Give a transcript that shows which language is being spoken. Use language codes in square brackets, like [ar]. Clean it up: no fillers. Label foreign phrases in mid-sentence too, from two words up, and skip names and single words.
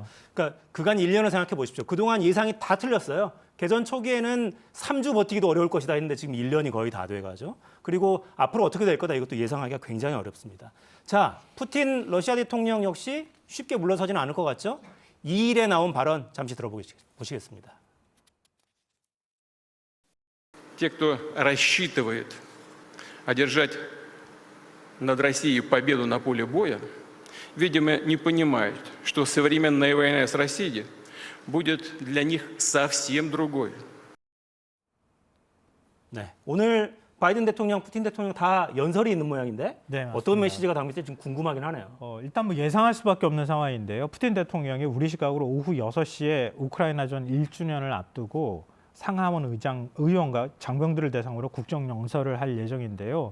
[ko] 그러니까 그간 1년을 생각해 보십시오. 그동안 예상이 다 틀렸어요. 개전 초기에는 3주 버티기도 어려울 것이다 했는데 지금 1년이 거의 다 돼가죠. 그리고 앞으로 어떻게 될 거다 이것도 예상하기가 굉장히 어렵습니다. 자, 푸틴 러시아 대통령 역시 쉽게 물러서지는 않을 것 같죠. 2일에 나온 발언 잠시 들어보시겠습니다. [ru] Те, кто рассчитывает одержать над Россией победу на поле боя, видимо, не понимают, что современная война с Россией будет для них совсем другой. [ko] 네, 오늘 바이든 대통령, 푸틴 대통령 다 연설이 있는 모양인데 네, 맞습니다. 어떤 메시지가 담길지 좀 궁금하긴 하네요. 일단 뭐 예상할 수밖에 없는 상황인데요. 푸틴 대통령이 우리 시각으로 오후 6시에 우크라이나전 1주년을 앞두고 상하원 의원과 장병들을 대상으로 국정연설을 할 예정인데요.